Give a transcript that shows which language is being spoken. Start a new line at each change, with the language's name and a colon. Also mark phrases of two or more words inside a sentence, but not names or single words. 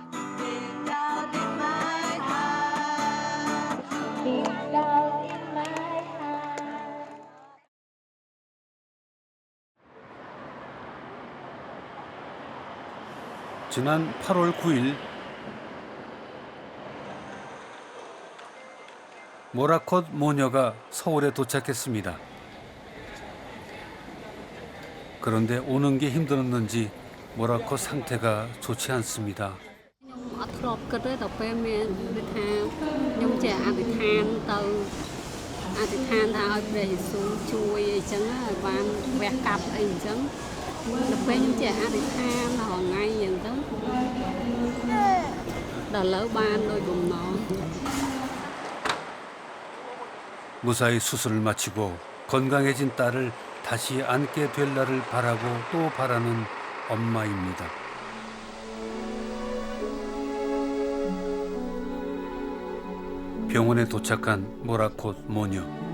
Korean: 지난 8월 9일 모라콧 모녀가 서울에 도착했습니다. 그런데 오는 게 힘들었는지 모라콧 상태가 좋지 않습니다.
Khmer: អត់ធ្លាប់គិតទេដល់ពេលមានដូចថាខ្ញុំចេះអធិដ្ឋានទៅអធិដ្ឋានថាឲ្យព្រះយេស៊ូវជួយអីចឹងឲ្យបានវះកាត់អីចឹងដល់ពេលខ្ញុំចេះអធិដ្ឋានរាល់ថ្ងៃចឹងទៅដល់ឥឡូវបានដោយបំណង
Korean: 무사히 수술을 마치고 건강해진 딸을 다시 안게 될 날을 바라고 또 바라는 엄마입니다. 병원에 도착한 모라콧 모녀.